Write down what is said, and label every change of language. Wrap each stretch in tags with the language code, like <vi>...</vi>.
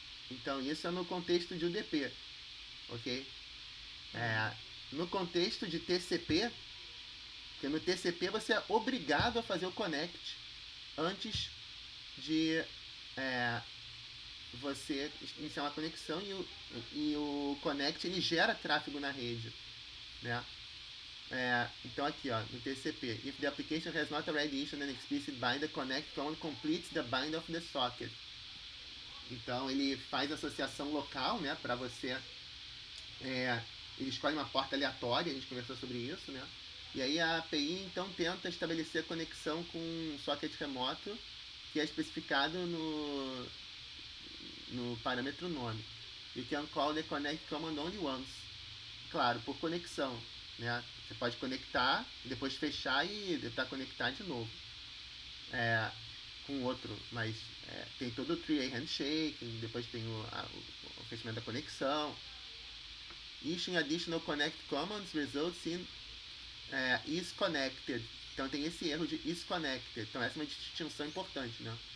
<pt>Então isso é no contexto de UDP. Ok? No contexto de TCP, porque no TCP você é obrigado a fazer o connect antes de você iniciar uma conexão, e o connect ele gera tráfego na rede, né? Então aqui, ó, no TCP,</pt> <en>if the application has not already issued an explicit bind, the connect command completes the bind of the socket.</en> <pt>Então ele faz associação local, né, para você. Ele escolhe uma porta aleatória, a gente conversou sobre isso, né? E aí a API então tenta estabelecer a conexão com um socket remoto que é especificado no parâmetro nome.</pt> <en>You can call the connect command only once.</en> <pt>Claro, por conexão, né? Você pode conectar, depois fechar e tentar conectar de novo com outro, mas tem todo o three-way handshake, depois tem o fechamento da conexão.</pt> <en>Issuing additional connect commands results in is connected.</en> <pt>Então tem esse erro de isConnected. Então essa é uma distinção importante, né?</pt>